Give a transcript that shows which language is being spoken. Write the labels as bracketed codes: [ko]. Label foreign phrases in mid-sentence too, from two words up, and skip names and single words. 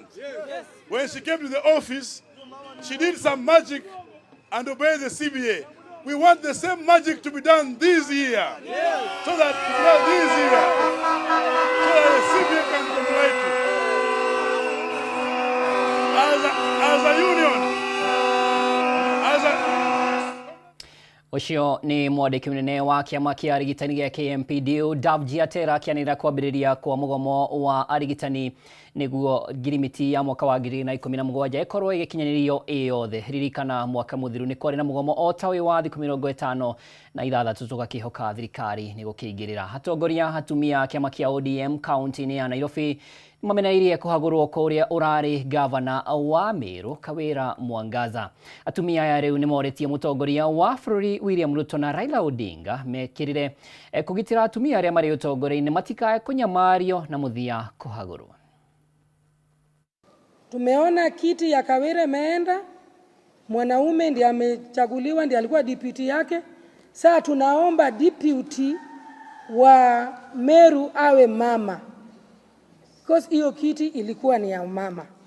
[en] When she came to the office, she did some magic and obeyed the CBA. We want the same magic to be done this year. So that the CBA can comply to. As a union, [ki] Ucio ni mwandĩki mũnene wa kĩama kĩa arigitani gĩa KMPDU Davji Atera akĩanĩrĩra kwambĩrĩria kwa mũgomo wa arigitani nĩguo ngirimiti ya mwaka wa 2017 ĩkorwo ĩgĩkinyanĩrio yothe. Ririkana mwaka mũthiru nĩ kwarĩ na mũgomo o ta ũyũ wa thikũ 56 tũgakĩhoka thirikari nĩ gũkĩingĩrĩra. Atongoria atumia kĩama kĩa ODM kaunti-inĩ ya Nairobi mamenairie kuhagũrwo kũrĩa ũrarĩ gavana wa Meru Kawira Mwangaza. Atumia aya rĩu nĩ moretie mũtongoria wa bũrũri William Ruto na Raila Odinga mekĩrĩre kũgitĩra atumia arĩa marĩ ũtongoria-inĩ matikae kũnyamario na mũthia kuhagũrwo. [sw] Tumeona kiti ya Kawira imeenda, mwanaume ndiye amechaguliwa, ndiye alikuwa deputy yake. Sasa tunaomba deputy wa Meru awe mama, because hiyo kiti ilikuwa ni ya mama.